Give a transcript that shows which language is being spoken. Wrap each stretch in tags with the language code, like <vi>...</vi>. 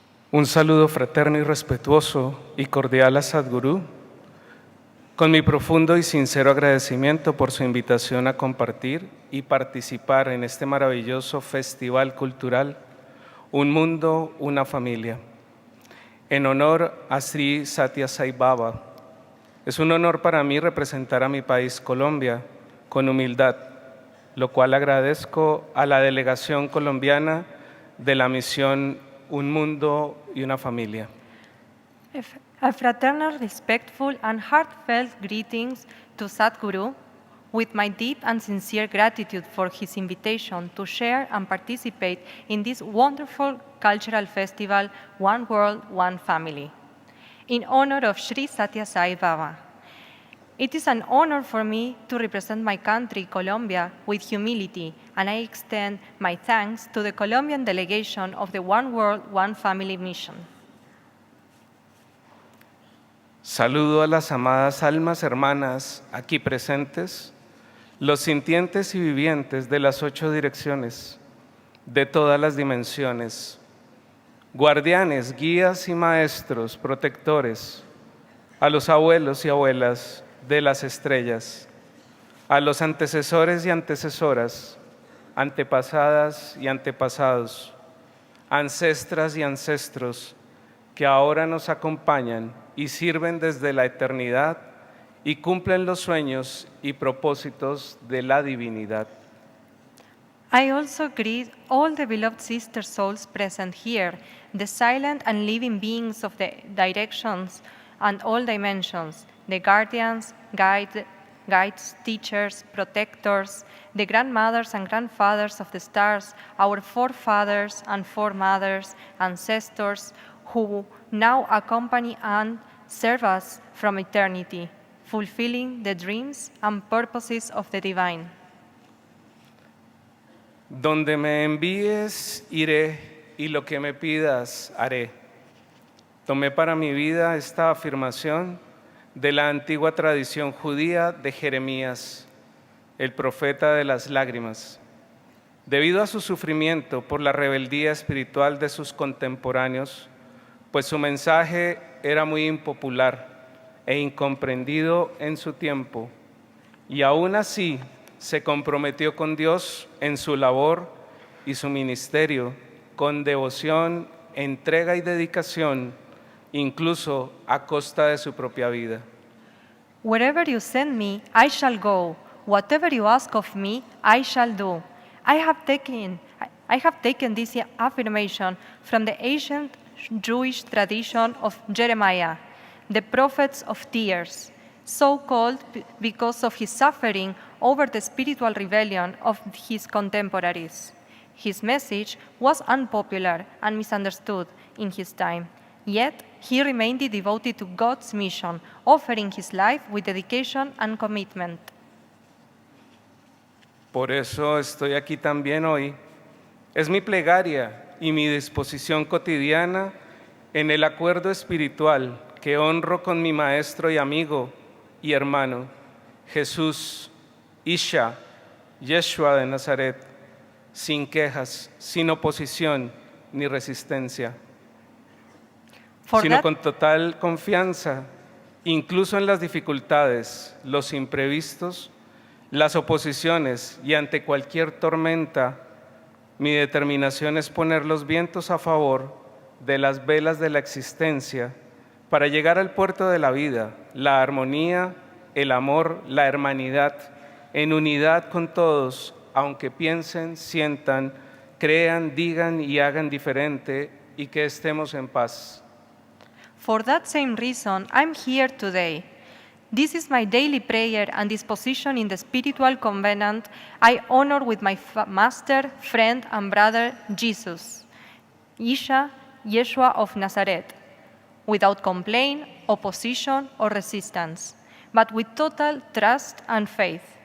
<es>Un saludo fraterno y respetuoso y cordial a Sadhguru, con mi profundo y sincero agradecimiento por su invitación a compartir y participar en este maravilloso festival cultural, Un Mundo, Una Familia, en honor a Sri Sathya Sai Baba. Es un honor para mí representar a mi país, Colombia, con humildad, lo cual agradezco a la delegación colombiana de la misión Un Mundo y Una Familia.</es> <en>A fraternal, respectful, and heartfelt greetings to Sadhguru, with my deep and sincere gratitude for his invitation to share and participate in this wonderful cultural festival, One World, One Family, in honor of Sri Sathya Sai Baba. It is an honor for me to represent my country, Colombia, with humility, and I extend my thanks to the Colombian delegation of the One World, One Family mission.</en> <es>Saludo a las amadas almas hermanas aquí presentes, los sintientes y vivientes de las 8 direcciones, de todas las dimensiones, guardianes, guías y maestros, protectores, a los abuelos y abuelas de las estrellas, a los antecesores y antecesoras, antepasadas y antepasados, ancestras y ancestros que ahora nos acompañan y sirven desde la eternidad y cumplen los sueños y propósitos de la divinidad.</es> <en>I also greet all the beloved sister souls present here, the silent and living beings of the directions and all dimensions, the guardians, guides, teachers, protectors, the grandmothers and grandfathers of the stars, our forefathers and foremothers, ancestors, who now accompany and serve us from eternity, fulfilling the dreams and purposes of the divine.</en> <es>Donde me envíes, iré, y lo que me pidas, haré. Tomé para mi vida esta afirmación de la antigua tradición judía de Jeremías, el profeta de las lágrimas. Debido a su sufrimiento por la rebeldía espiritual de sus contemporáneos, pues su mensaje era muy impopular e incomprendido en su tiempo, y aún así se comprometió con Dios en su labor y su ministerio, con devoción, entrega y dedicación, incluso a costa de su propia vida.</es> <en>Wherever you send me, I shall go. Whatever you ask of me, I shall do. I have taken this affirmation from the ancient Jewish tradition of Jeremiah, the prophets of tears, so called because of his suffering over the spiritual rebellion of his contemporaries. His message was unpopular and misunderstood in his time, yet he remained devoted to God's mission, offering his life with dedication and commitment.</en> <es>Por eso estoy aquí también hoy. Es mi plegaria y mi disposición cotidiana en el acuerdo espiritual que honro con mi maestro y amigo y hermano, Jesús, Isha, Yeshua de Nazaret, sin quejas, sin oposición ni resistencia, sino con total confianza, incluso en las dificultades, los imprevistos, las oposiciones y ante cualquier tormenta. Mi determinación es poner los vientos a favor de las velas de la existencia para llegar al puerto de la vida, la armonía, el amor, la hermanidad, en unidad con todos, aunque piensen, sientan, crean, digan y hagan diferente, y que estemos en paz.</es> <en>For that same reason, I'm here today. This is my daily prayer and disposition in the spiritual covenant I honor with my master, friend, and brother, Jesus, Isha, Yeshua of Nazareth, without complaint, opposition, or resistance, but with total trust and faith.</en>